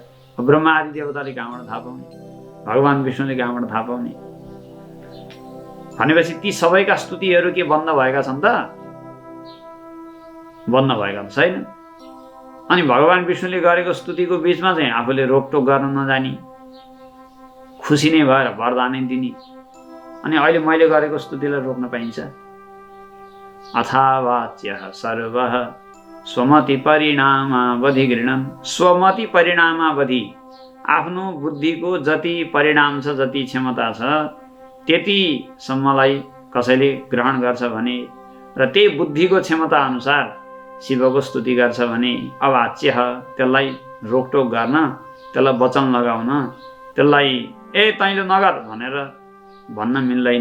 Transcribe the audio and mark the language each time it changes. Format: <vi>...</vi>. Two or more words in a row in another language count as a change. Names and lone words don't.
<ne>ब्रह्मा आदि देवताले कहाँबाट थाहा पाउने, भगवान् विष्णुले कहाँबाट थाहा पाउने भनेपछि ती सबैका स्तुतिहरू के बन्द भएका छन् त? बन्द भएका छैन। अनि भगवान् विष्णुले गरेको स्तुतिको बीचमा चाहिँ आफूले रोकटोक गर्न नजानी, खुसी नै भएर वरदानै दिने, अनि अहिले मैले गरेको स्तुतिलाई रोक्न पाइन्छ?</ne> <sa>अथावाच्यः सर्वः स्वमति परिणामावधि गृह्णन्। स्वमति परिणामावधि,</sa> <ne>आफ्नो बुद्धिको जति परिणाम छ, जति क्षमता छ त्यतिसम्मलाई कसैले ग्रहण गर्छ भने र त्यही बुद्धिको क्षमता अनुसार शिवको स्तुति गर्छ भने अवाच्य, त्यसलाई रोकटोक गर्न, त्यसलाई वचन लगाउन, त्यसलाई तैँले नगर भनेर भन्न मिल्दैन।</ne>